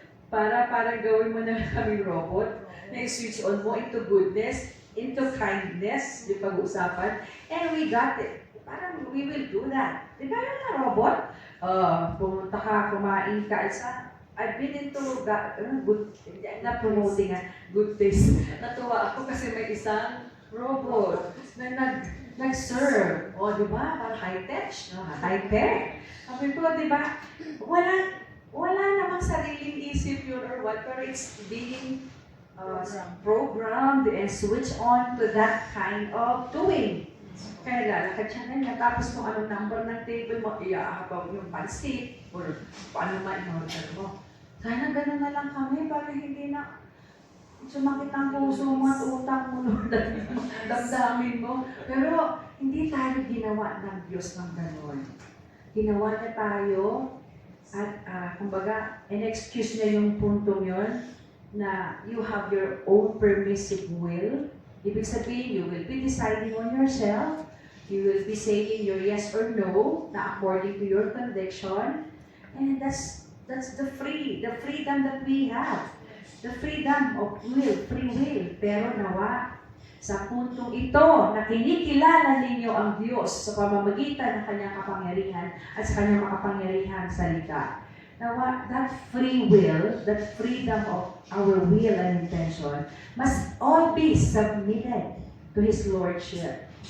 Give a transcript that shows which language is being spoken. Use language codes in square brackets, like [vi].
[tl] Parang gawin mo na lang kaming robot, na i-switch on mo [en] into goodness, into kindness, [tl] yung pag-uusapan, [en] and we got it. [tl] Parang [en] we will do that. [tl] Di ba yun na robot? Pumunta ka, kumain ka, [en] I've been into not promoting good taste. [tl] Natuwa ako kasi may isang robot na nag-serve. O, di ba? Parang high-tech, no? High-tech. Sabi ko, di ba? Wala namang sariling isip yun [en] or what, pero it's being programmed and switched on to that kind of doing. [tl] Kaya lalakad siya na niya, tapos kung anong number ng table mo, iahabang yung pansit, or paano ma-in-order mo. Sana gano'n na lang kami para hindi na sumakit ang puso mo at utang mo, Lord, damdamin mo. Pero hindi tayo ginawa ng Diyos ng gano'n. Ginawa niya tayo at kumbaga, in-excuse niya yung puntong yon na [en] you have your own permissive will. [tl] Ibig sabihin, [en] you will be deciding on yourself. You will be saying your yes or no na according to your conviction. And that's the freedom that we have. The freedom of will, free will. [tl] Pero nawa, sa puntong ito na kinikilala ninyo ang Diyos sa pamamagitan ng kanyang kapangyarihan at sa kanyang makapangyarihan salita. [en] Nawa, that free will, that freedom of our will and intention must all be submitted to His Lordship.